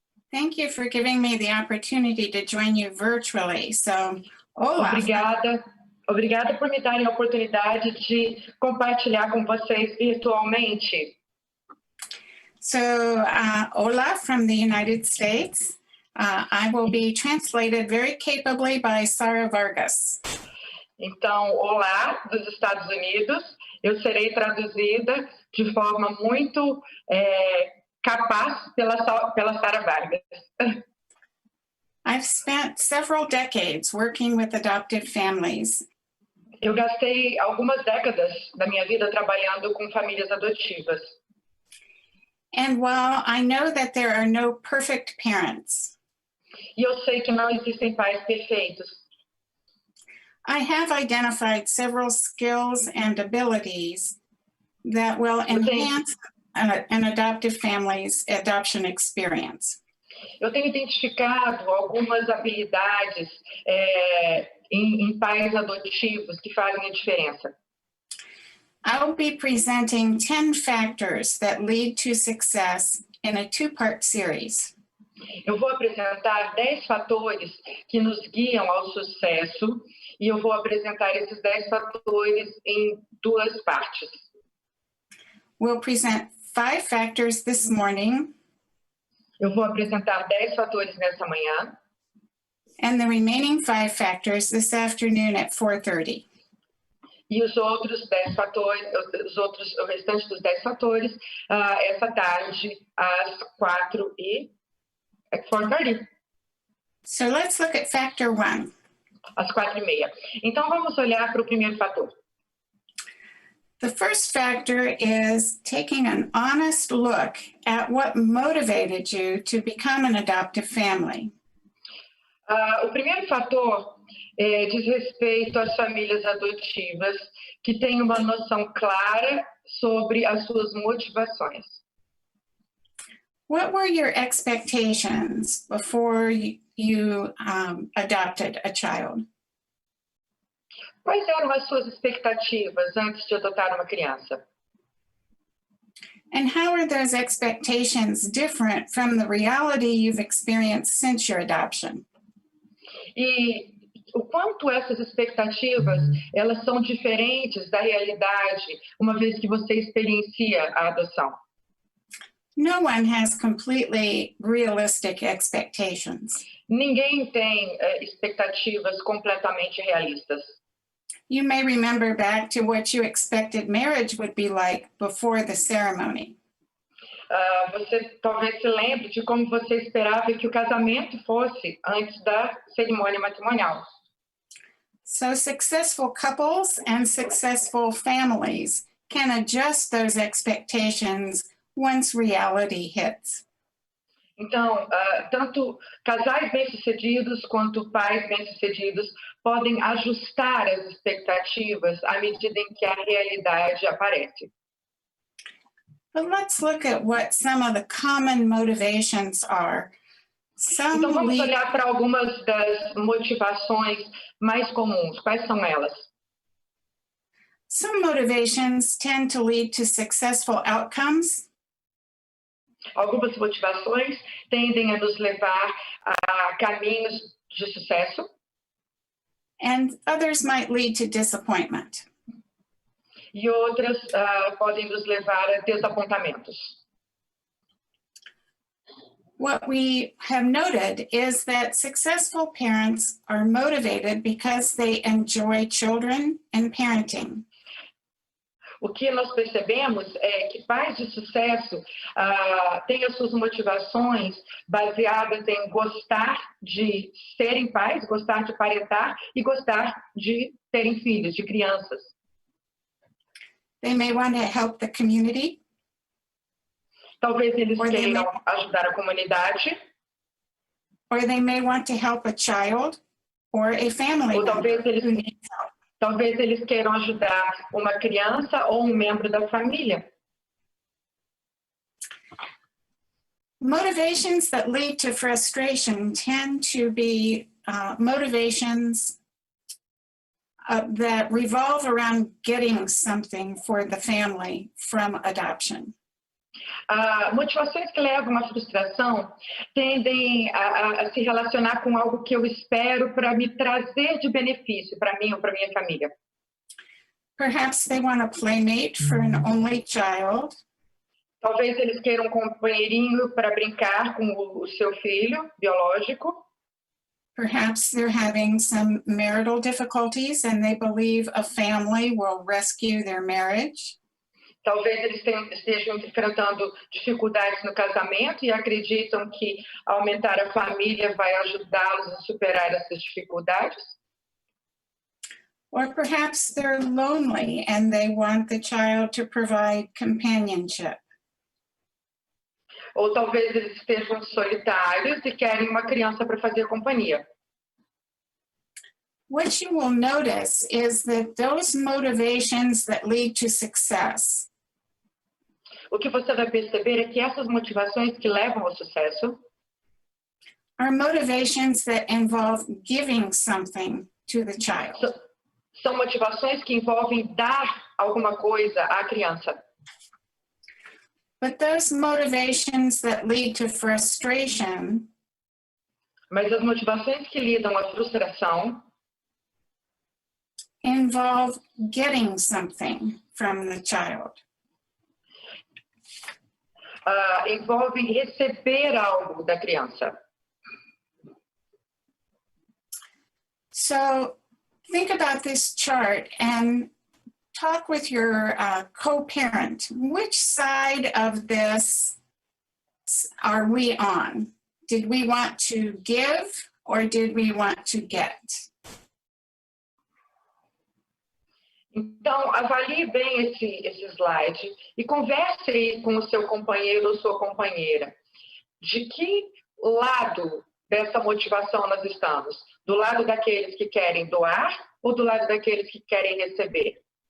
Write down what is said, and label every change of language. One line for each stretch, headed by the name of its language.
English: Thank you for giving me the opportunity to join you virtually. So, hola.
Portuguese: Obrigada por me darem a oportunidade de compartilhar com vocês virtualmente.
English: So, hola from the United States. I will be translated very capably by Sara Vargas.
Portuguese: Então, olá dos Estados Unidos. Eu serei traduzida de forma muito capaz pela Sara Vargas.
English: I've spent several decades working with adoptive families.
Portuguese: Eu gastei algumas décadas da minha vida trabalhando com famílias adotivas.
English: And while I know that there are no perfect parents,
Portuguese: E eu sei que não existem pais perfeitos.
English: I have identified several skills and abilities that will enhance an adoptive family's adoption experience.
Portuguese: Eu tenho identificado algumas habilidades em pais adotivos que fazem a diferença.
English: I'll be presenting 10 factors that lead to success in a two-part series.
Portuguese: Eu vou apresentar 10 fatores que nos guiam ao sucesso e eu vou apresentar esses 10 fatores em duas partes.
English: We'll present 5 factors this morning.
Portuguese: Eu vou apresentar 10 fatores nessa manhã.
English: And the remaining 5 factors this afternoon at 4:30.
Portuguese: E os outros 10 fatores, o restante dos 10 fatores, essa tarde às 4:30.
English: So let's look at factor 1.
Portuguese: Às 4:30. Então vamos olhar para o primeiro fator.
English: The first factor is taking an honest look at what motivated you to become an adoptive family.
Portuguese: O primeiro fator diz respeito às famílias adotivas que têm uma noção clara sobre as suas motivações.
English: What were your expectations before you adopted a child?
Portuguese: Quais eram as suas expectativas antes de adotar uma criança?
English: And how are those expectations different from the reality you've experienced since your adoption?
Portuguese: E o quanto essas expectativas, elas são diferentes da realidade, uma vez que você experiencia a adoção.
English: No one has completely realistic expectations.
Portuguese: Ninguém tem expectativas completamente realistas.
English: You may remember back to what you expected marriage would be like before the ceremony.
Portuguese: Você talvez se lembre de como você esperava que o casamento fosse antes da cerimônia matrimonial.
English: So successful couples and successful families can adjust those expectations once reality hits.
Portuguese: Então, tanto casais bem-sucedidos quanto pais bem-sucedidos podem ajustar as expectativas à medida em que a realidade aparece.
English: But let's look at what some of the common motivations are.
Portuguese: Então, vamos olhar para algumas das motivações mais comuns. Quais são elas?
English: Some motivations tend to lead to successful outcomes.
Portuguese: Algumas motivações tendem a nos levar a caminhos de sucesso.
English: And others might lead to disappointment.
Portuguese: E outras podem nos levar a desapontamentos.
English: What we have noted is that successful parents are motivated because they enjoy children and parenting.
Portuguese: O que nós percebemos é que pais de sucesso têm as suas motivações baseadas em gostar de serem pais, gostar de parentar e gostar de terem filhos, de crianças.
English: They may want to help the community.
Portuguese: Talvez eles queiram ajudar a comunidade.
English: Or they may want to help a child or a family
Portuguese: Ou
English: member who needs help.
Portuguese: Talvez eles queiram ajudar uma criança ou um membro da família.
English: Motivations that lead to frustration tend to be motivations that revolve around getting something for the family from adoption?
Portuguese: Motivações que levam à frustração tendem a se relacionar com algo que eu espero para me trazer de benefício para mim ou para minha família.
English: Perhaps they want a playmate for an only child.
Portuguese: Talvez eles queiram um companheirinho para brincar com o seu filho biológico.
English: Perhaps they're having some marital difficulties and they believe a family will rescue their marriage.
Portuguese: Talvez eles estejam enfrentando dificuldades no casamento e acreditam que aumentar a família vai ajudá-los a superar essas dificuldades.
English: Or perhaps they're lonely and they want the child to provide companionship.
Portuguese: Ou talvez eles estejam solitários e querem uma criança para fazer companhia.
English: What you will notice is that those motivations that lead to success
Portuguese: O que você vai perceber é que essas motivações que levam ao sucesso
English: are motivations that involve giving something to the child.
Portuguese: são motivações que envolvem dar alguma coisa à criança.
English: But those motivations that lead to frustration
Portuguese: Mas as motivações que lidam à frustração
English: involve getting something from the child.
Portuguese: Envolvem receber algo da criança.
English: So think about this chart and talk with your co-parent. Which side of this are we on? Did we want to give or did we want to get?
Portuguese: Então, avalie bem esse slide e converse aí com o seu companheiro ou sua companheira. De que lado dessa motivação nós estamos? Do lado daqueles que querem doar ou do lado daqueles que querem receber?